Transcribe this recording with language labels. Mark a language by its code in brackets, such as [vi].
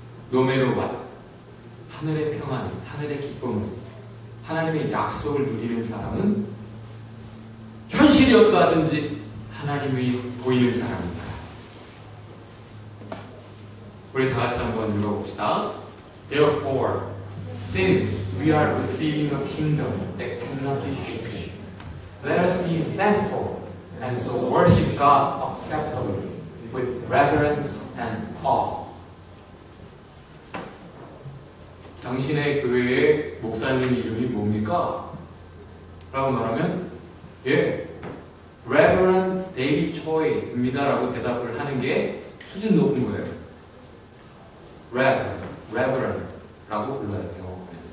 [ko] 노메로와 하늘의 평안, 하늘의 기쁨을, 하나님의 약속을 누리는 사람은 현실이 어떠하든지 하나님이 보이는 사람입니다. 우리 다 같이 한번 읽어봅시다. [en] Therefore, since we are receiving a kingdom that cannot be shaken, let us be thankful and so worship God acceptably with reverence and awe. [ko] 당신의 교회의 목사님 이름이 뭡니까? 라고 말하면 Reverend David Choi입니다 라고 대답을 하는 게 수준 높은 거예요. Reverend 라고 불러야 돼요.